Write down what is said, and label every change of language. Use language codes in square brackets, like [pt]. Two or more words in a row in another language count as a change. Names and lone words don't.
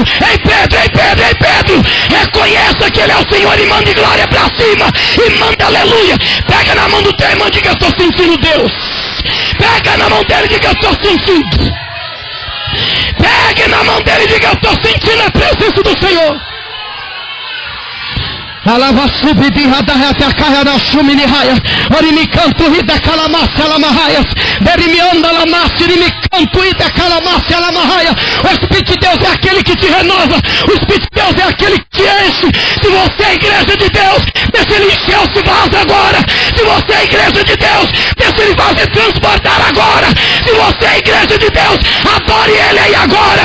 [pt] Ei Pedro, ei Pedro, ei Pedro, reconheça que Ele é o Senhor e mande glória para cima, e manda aleluia. Pega na mão do teu irmão e diga: eu estou sentindo Deus. Pega na mão dele e diga: eu estou sentindo. Pegue na mão dele e diga: eu estou sentindo a presença do Senhor. Alava subidi radahata kahara shumini haya orimi canto ida calamassa lamahaias derimi anda lamassi rimi canto ida calamassa lamahaya. O Espírito de Deus é aquele que te renova, o Espírito de Deus é aquele que te enche. Se você é a igreja de Deus, deixa ele encher esse vaso agora. Se você é a igreja de Deus, deixa ele vaso transportar agora. Se você é a igreja de Deus, adore ele aí agora.